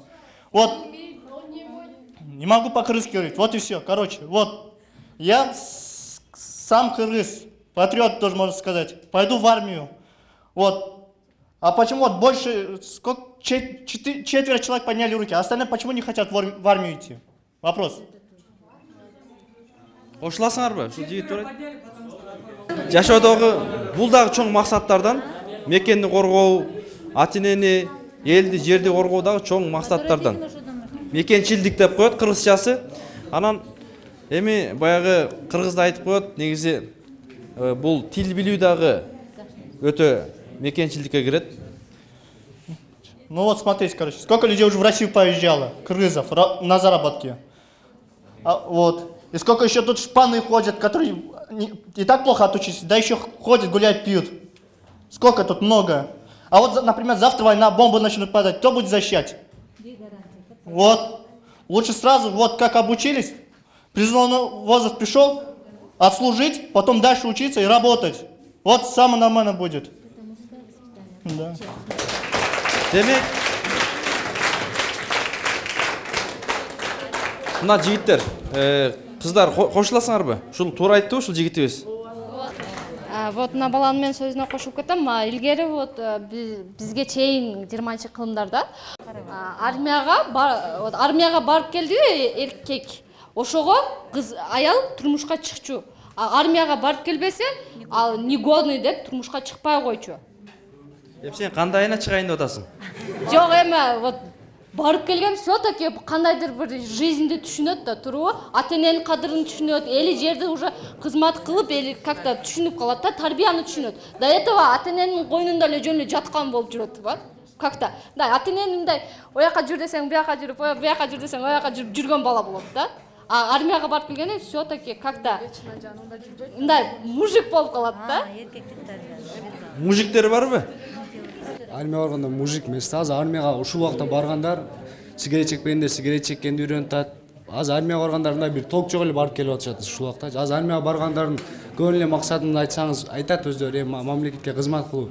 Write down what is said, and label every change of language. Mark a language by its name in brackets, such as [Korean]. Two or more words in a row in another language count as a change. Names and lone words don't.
[Russian] Вот, не могу по-крымски говорить, вот и все. Короче, вот, я сам кыргыз, патриот тоже можно сказать, пойду в армию. Вот, а почему вот больше, сколько, четверо человек подняли руки, а остальные почему не хотят в армию идти? Вопрос. [Kyrgyz] Кошуласыңарбы? Ушул жигит турат. Жашоодогу бул дагы чоң максаттардан мекенди коргоо, ата-энени, элди, жерди коргоо дагы чоң максаттардан. Мекенчилдик деп коет кыргызчасы. Анан эми баягы кыргызда айтып коет, негизи бул тил билүү дагы өтө мекенчилдикке кирет. [Russian] Ну вот смотрите, короче, сколько людей уже в Россию поезжало, кыргызов, на заработки. Вот. И сколько еще тут шпаны ходят, которые и так плохо отучились, да еще ходят, гуляют, пьют. Сколько тут много. А вот, например, завтра война, бомбы начнут падать, кто будет защищать? Вот. Лучше сразу, вот как обучились, призывной возраст пришел, отслужить, потом дальше учиться и работать. Вот самое нормально будет. Да. [Kyrgyz] Демек, мына жигиттер, кыздар кошуласыңарбы? Ушул туура айтты ушул жигитибиз. Вот мына баланын мен сөзүнө кошуп кетем. Илгери вот бизге чейин 20-кылымдарда армияга барып келди эркек. Ошого кыз аял турмушка чыкчу. Армияга барып келбесе, ал негодный деп турмушка чыкпай койчу. Сен кандайына чыгайын деп атасың? Жок, эме вот барып келген все-таки кандайдыр бир жизньди түшүнөт да туруп, ата-эненин кадырын түшүнөт, эли жерди уже кызмат кылып, эли как-то түшүнүп калат да, тарбияны түшүнөт. [Russian] До этого [Kyrgyz] ата-эненин койнунда эле жөн эле жаткан болуп жүрөт, ба? Как-то. Да, ата-энен мындай ояка жүр десең, буяка жүрүп, буяка жүр десең, ояка жүрүп жүргөн бала болот да. А армияга барып келгенде [Russian] все-таки как-то [Kyrgyz] мындай мужик болуп калат да. Мужиктер барбы? Армияга барганда мужик эмес. Азыр армияга ушул убакта баргандар сигарет чекпегендер сигарет чеккенди үйрөнүп атат. Азыр армияга баргандар мындай бир ток жок эле барып келип атышат ушул убакта. Азыр армияга баргандардын көп эле максатын айтсаңыз айтат өздөрү, мамлекетке кызмат кылуу.